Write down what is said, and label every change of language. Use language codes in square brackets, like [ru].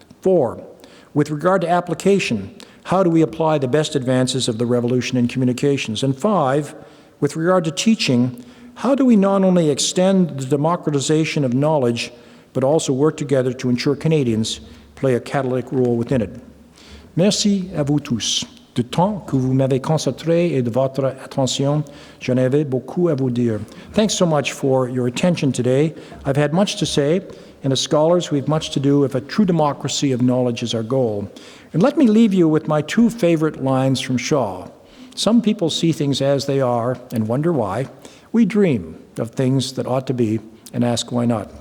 [en] 4, with regard to application, how do we apply the best advances of the revolution in communications? And 5, with regard to teaching, how do we not only extend the democratization of knowledge, but also work together to ensure Canadians play a catalytic role within it? [fr] Merci à vous tous du temps que vous m'avez consacré et de votre attention. J'en avais beaucoup à vous dire. [en] Thanks so much for your attention today. I've had much to say, and as scholars, we have much to do if a true democracy of knowledge is our goal. And let me leave you with my 2 favorite lines from Shaw. Some people see things as they are and wonder why. We dream of things that ought to be and ask why not.